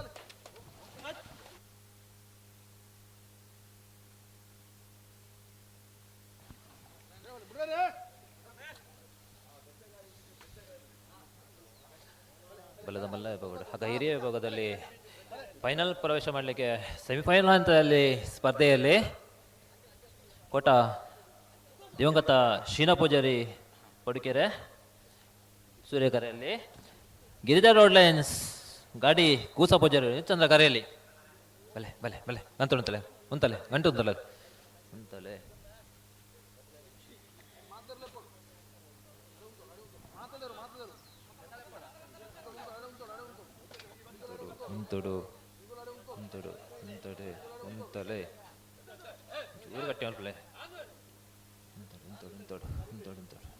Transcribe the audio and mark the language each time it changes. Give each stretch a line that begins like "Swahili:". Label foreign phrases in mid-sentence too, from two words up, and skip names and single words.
Kannada: ಬಲದ ಮಲ್ಲ ವಿಭಾಗ ಹಾಗ ಹಿರಿಯ ವಿಭಾಗದಲ್ಲಿ ಫೈನಲ್ ಪ್ರವೇಶ ಮಾಡಲಿಕ್ಕೆ ಸೆಮಿಫೈನಲ್ ಹಂತದಲ್ಲಿ ಸ್ಪರ್ಧೆಯಲ್ಲಿ ಕೋಟ ದಿವಂಗತ ಶೀನಾ ಪೂಜಾರಿ ಪಡುಕೆರೆ ಸೂರ್ಯಕರೆಯಲ್ಲಿ, ಗಿರಿಜಾ ರೋಡ್ ಲೈನ್ಸ್ ಗಾಡಿ ಕೂಸ ಪೂಜಾರಿ ಚಂದ್ರ ಕರೆಯಲ್ಲಿ.
Tulu: ಬಲೆ ಬಲೆ ಬಲೆ ಗಂತು ಉಂತಲೆ ಉಂತಲೆ ಗಂಟು ಉಂತಲೆ ಉಂತಲೆ ಉಂತುಡು ಉಂತುಡು ಉಂತಡೆ ಉಂತಲೆ ಚೂರು ಗಟ್ಟಿ ಮಾಡ್ಕೊಳ್ಳೆ ಉಂತಡು ಉಂತಡು ಉಂತಡು ಉಂತಡು ಉಂತಡು